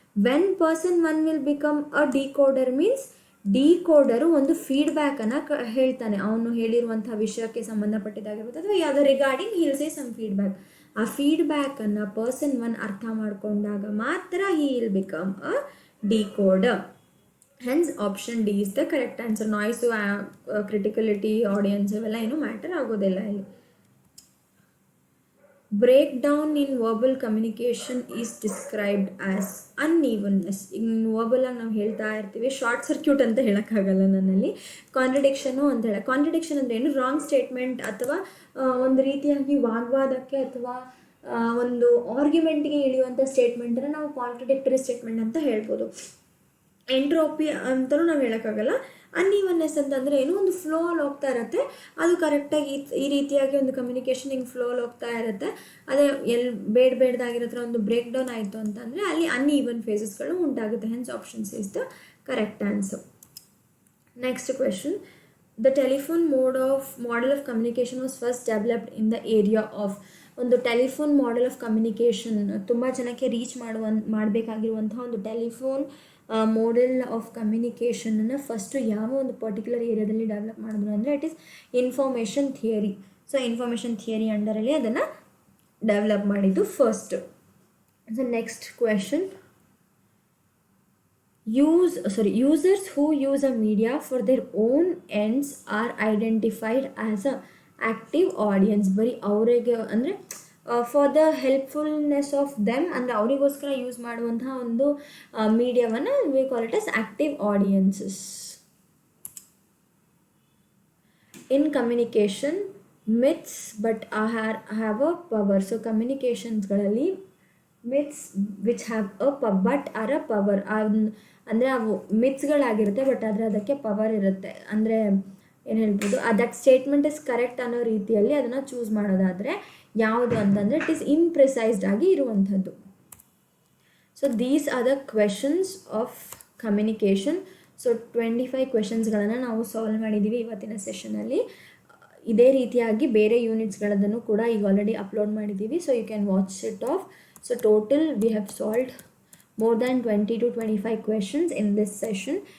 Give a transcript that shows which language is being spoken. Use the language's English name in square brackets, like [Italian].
[English] when person 1 will become a decoder means [Kannada] ಡಿಕೋಡರು ಒಂದು ಫೀಡ್ಬ್ಯಾಕನ್ನು ಹೇಳ್ತಾನೆ. ಅವನು ಹೇಳಿರುವಂಥ ವಿಷಯಕ್ಕೆ ಸಂಬಂಧಪಟ್ಟಿದ್ದಾಗಿರ್ಬೋದು ಅಥವಾ ಯಾವುದೋ regarding [English] He will say some feedback. [Kannada] ಆ ಫೀಡ್ಬ್ಯಾಕನ್ನು ಪರ್ಸನ್ 1 ಅರ್ಥ ಮಾಡಿಕೊಂಡಾಗ ಮಾತ್ರ [English] He will become a decoder. Hence option D is the correct answer. [Kannada] Noise, criticality, audience ಇವೆಲ್ಲ ಏನು ಮ್ಯಾಟರ್ ಆಗೋದಿಲ್ಲ ಇಲ್ಲಿ. [English] Breakdown in verbal communication is described as unevenness. [Kannada] ಈಗ verbal ಆಗಿ ನಾವು ಹೇಳ್ತಾ ಇರ್ತೀವಿ, ಶಾರ್ಟ್ ಸರ್ಕ್ಯೂಟ್ ಅಂತ ಹೇಳೋಕ್ಕಾಗಲ್ಲ ನನ್ನಲ್ಲಿ. ಕಾಂಟ್ರಡಿಕ್ಷನು ಅಂತ ಹೇಳ. ಕಾಂಟ್ರಡಿಕ್ಷನ್ ಅಂದರೆ ಏನು? ರಾಂಗ್ ಸ್ಟೇಟ್ಮೆಂಟ್ ಅಥವಾ ಒಂದು ರೀತಿಯಾಗಿ ವಾಗ್ವಾದಕ್ಕೆ ಅಥವಾ ಒಂದು ಆರ್ಗ್ಯುಮೆಂಟ್ಗೆ ಇಳಿಯುವಂಥ ಸ್ಟೇಟ್ಮೆಂಟನ್ನು ನಾವು ಕಾಂಟ್ರಡಿಕ್ಟರಿ ಸ್ಟೇಟ್ಮೆಂಟ್ ಅಂತ ಹೇಳ್ಬೋದು. ಎಂಟ್ರೋಪಿ ಅಂತಲೂ ನಾವು ಹೇಳೋಕ್ಕಾಗಲ್ಲ. ಅನ್ಈವನ್ನೆಸ್ ಅಂತಂದರೆ ಏನು, ಒಂದು ಫ್ಲೋ ಅಲ್ಲಿ ಹೋಗ್ತಾ ಇರುತ್ತೆ, ಅದು ಕರೆಕ್ಟಾಗಿ ಈ ರೀತಿಯಾಗಿ ಒಂದು ಕಮ್ಯುನಿಕೇಷನ್ ಹಿಂಗೆ ಫ್ಲೋ ಅಲ್ಲಿ ಹೋಗ್ತಾ ಇರುತ್ತೆ. ಅದೇ ಬೇಡದಾಗಿರೋ ಥರ ಒಂದು ಬ್ರೇಕ್ ಡೌನ್ ಆಯಿತು ಅಂತಂದರೆ ಅಲ್ಲಿ ಅನ್ಈವನ್ ಫೇಸಸ್ಗಳು ಉಂಟಾಗುತ್ತೆ. [English] Hence options is the correct answer. Next question, the telephone model of communication was first developed in the area of. [Kannada] ಒಂದು ಟೆಲಿಫೋನ್ ಮಾಡೆಲ್ ಆಫ್ ಕಮ್ಯುನಿಕೇಷನ್ ತುಂಬ ಜನಕ್ಕೆ ರೀಚ್ ಮಾಡಬೇಕಾಗಿರುವಂತಹ ಒಂದು ಟೆಲಿಫೋನ್ ಮಾಡೆಲ್ ಆಫ್ ಕಮ್ಯುನಿಕೇಷನನ್ನು ಫಸ್ಟು ಯಾವ ಒಂದು ಪರ್ಟಿಕ್ಯುಲರ್ ಏರಿಯಾದಲ್ಲಿ develop ಮಾಡಿದ್ರು ಅಂದರೆ [English] It is information theory. [Kannada] So information theory ಅಂಡರಲ್ಲಿ ಅದನ್ನು ಡೆವಲಪ್ ಮಾಡಿದ್ದು first. [English] So next question, users who use a media for their own ends are identified as a active audience. [Kannada] ಬರೀ ಅವರಿಗೆ ಅಂದರೆ [English] for the helpfulness of them, [Kannada] ಅಂದರೆ ಅವರಿಗೋಸ್ಕರ use ಮಾಡುವಂತಹ ಒಂದು ಮೀಡಿಯಾವನ್ನು [English] We call it as active audiences. In communication myths but have a power. [Kannada] So ಕಮ್ಯುನಿಕೇಷನ್ಸ್ಗಳಲ್ಲಿ [English] myths which have but are a power, [Kannada] ಅಂದರೆ ಅವು ಮಿತ್ಸ್ಗಳಾಗಿರುತ್ತೆ but ಆದರೆ ಅದಕ್ಕೆ ಪವರ್ ಇರುತ್ತೆ. ಅಂದರೆ ಏನು ಹೇಳ್ಬೋದು, [English] that statement is correct [Kannada] ಅನ್ನೋ ರೀತಿಯಲ್ಲಿ ಅದನ್ನು ಚೂಸ್ ಮಾಡೋದಾದರೆ ಯಾವುದು ಅಂತಂದರೆ [English] it is imprecised [Kannada] ಆಗಿ ಇರುವಂಥದ್ದು. [English] So these are the questions of communication. [Kannada] So 25 ಕ್ವೆಶನ್ಸ್ಗಳನ್ನು ನಾವು ಸಾಲ್ವ್ ಮಾಡಿದ್ದೀವಿ ಇವತ್ತಿನ ಸೆಷನಲ್ಲಿ. ಇದೇ ರೀತಿಯಾಗಿ ಬೇರೆ ಯೂನಿಟ್ಸ್ಗಳದನ್ನು ಕೂಡ ಈಗ ಆಲ್ರೆಡಿ ಅಪ್ಲೋಡ್ ಮಾಡಿದ್ದೀವಿ. [English] So you can watch it off. So total we have solved more than 20 to 25 questions in this session.